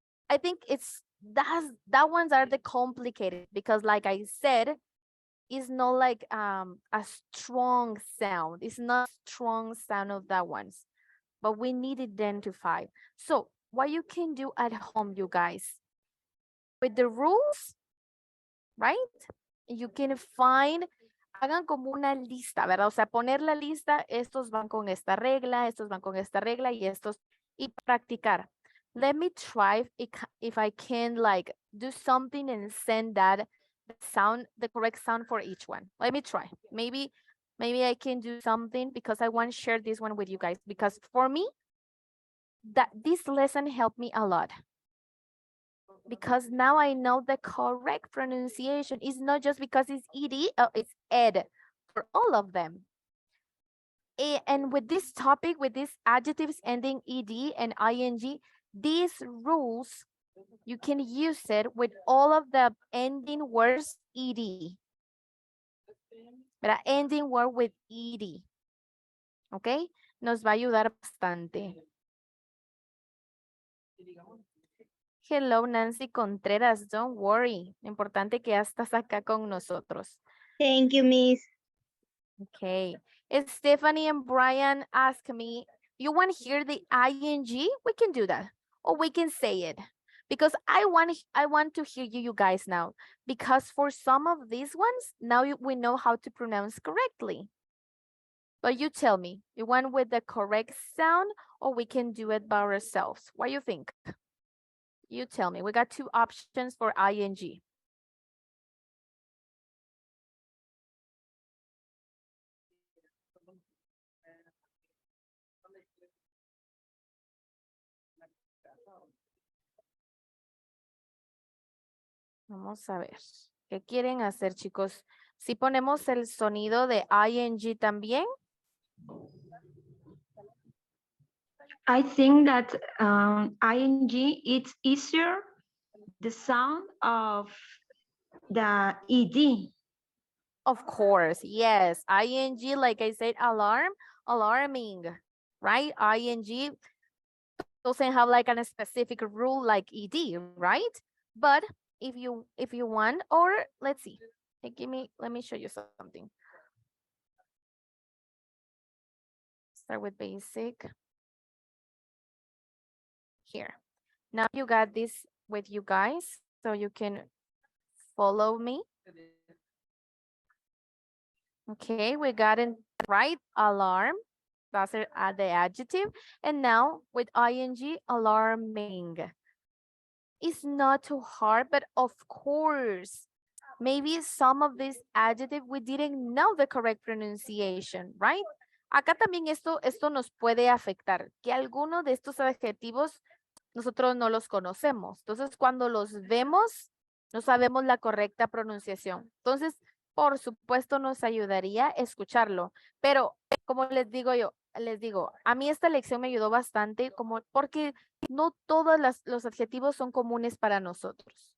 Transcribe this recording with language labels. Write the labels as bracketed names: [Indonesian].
[English] I think that ones are the complicated because like I said, is not like a strong sound. It's not strong sound of that ones, but we need to identify. So what you can do at home, you guys, with the rules, right? You can find, [Spanish] hagan como una lista, ¿verdad? O sea, poner la lista, estos van con esta regla, estos van con esta regla y estos, y practicar. [English] Let me try if I can like do something and send that sound, the correct sound for each one. Let me try. Maybe I can do something because I want to share this one with you guys because for me, that this lesson helped me a lot. Because now I know the correct pronunciation. It's not just because it's ed, it's ed for all of them. And with this topic, with these adjectives ending ed and ing, these rules, you can use it with all of the ending words ed. But ending word with ed. Okay? [Spanish] Nos va a ayudar bastante. [English] Hello, Nancy Contreras. Don't worry. [Spanish] Importante que ya estás acá con nosotros. [English] Thank you, Miss. Okay. Stephanie and Brian ask me, you want to hear the ing? We can do that. Or we can say it. Because I want to hear you guys now. Because for some of these ones, now we know how to pronounce correctly. But you tell me, you want with the correct sound or we can do it by ourselves? What do you think? You tell me. We got two options for ing. [Spanish] Vamos a ver. ¿Qué quieren hacer, chicos? Si ponemos el sonido de ing también. [English] I think that ing, it's easier the sound of the ed. Of course, yes. ing, like I said, alarm, alarming, right? ing doesn't have like a specific rule like ed, right? But if you want, or let's see, let me show you something. Start with basic. Here. Now you got this with you guys, so you can follow me. Okay, we got it right, alarm. That's the adjective. And now with ing, alarming. It's not too hard, but of course, maybe some of these adjectives we didn't know the correct pronunciation, right? [Spanish] Acá también esto nos puede afectar, que algunos de estos adjetivos nosotros no los conocemos. Entonces, cuando los vemos, no sabemos la correcta pronunciación. Entonces, por supuesto, nos ayudaría escucharlo. Pero, como les digo, a mí esta lección me ayudó bastante porque no todos los adjetivos son comunes para nosotros.